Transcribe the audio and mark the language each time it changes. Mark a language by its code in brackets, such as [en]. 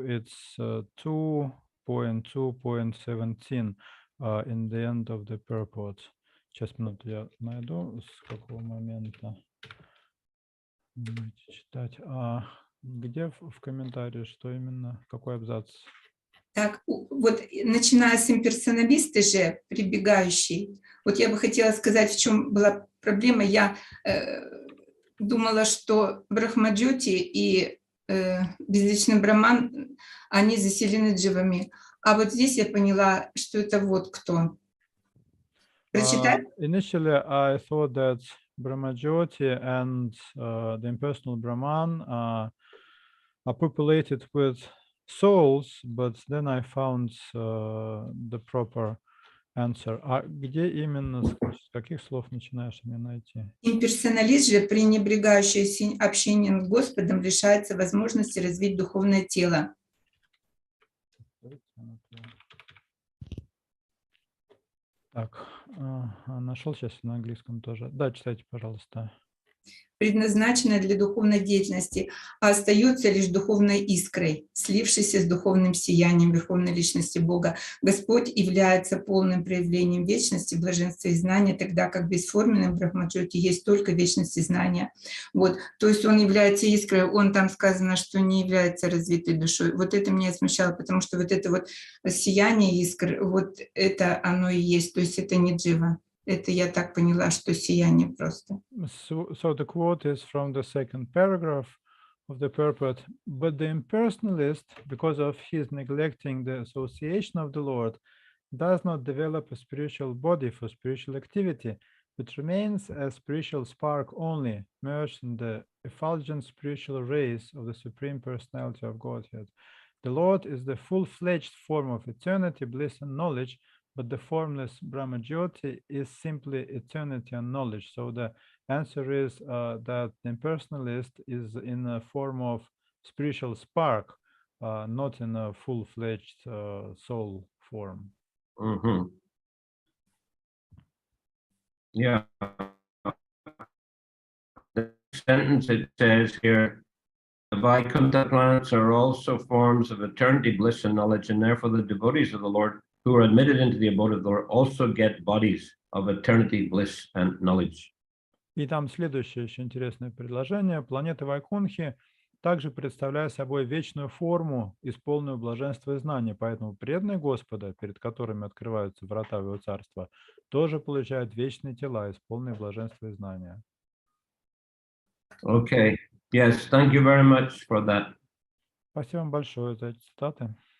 [en] It's 2.2.17 in the end of the purport. [ru] Сейчас, минуту, я найду, с какого момента. Давайте читать. Где в комментарии, что именно, какой абзац? Так, вот начиная с имперсоналиста же, прибегающий, вот я бы хотела сказать, в чем была проблема. Я думала, что Брахмаджоти и безличный Браман, они заселены дживами. А вот здесь я поняла, что это вот кто. Прочитать? [en] Initially, I thought that Brahmajyoti and the impersonal Brahman are populated with souls, but then I found the proper answer. [ru] А где именно, с каких слов начинаешь мне найти? Имперсоналист же, пренебрегающий общением с Господом, лишается возможности развить духовное тело. Так, нашел сейчас на английском тоже. Да, читайте, пожалуйста. Предназначена для духовной деятельности, а остается лишь духовной искрой, слившейся с духовным сиянием Верховной Личности Бога. Господь является полным проявлением вечности, блаженства и знания, тогда как бесформенным Брахмаджоти есть только вечность и знания. Вот. То есть он является искрой, он там сказано, что не является развитой душой. Вот это меня смущало, потому что вот это вот сияние искр, вот это оно и есть, то есть это не джива. Это я так поняла, что сияние просто. [en] So the quote is from the second paragraph of the purport. But the impersonalist, because of his neglecting the association of the Lord, does not develop a spiritual body for spiritual activity, but remains a spiritual spark only, merged in the effulgent spiritual rays of the Supreme Personality of Godhead. The Lord is the full-fledged form of eternity, bliss, and knowledge, but the formless Brahmajyoti is simply eternity and knowledge. So the answer is that the impersonalist is in a form of spiritual spark, not in a full-fledged soul form. Mm-hmm. Yeah. The sentence it says here, the Vaikuntha planets are also forms of eternity, bliss, and knowledge, and therefore the devotees of the Lord who are admitted into the abode of the Lord also get bodies of eternity, bliss, and knowledge. [ru] И там следующее еще интересное предложение. Планеты Вайкунхи также представляют собой вечную форму, исполненную блаженства и знания. Поэтому преданные Господа, перед которыми открываются врата в его царство, тоже получают вечные тела, исполненные блаженства и знания. [en] Okay. Yes, thank you very much for that. [ru] Спасибо вам большое за эти цитаты.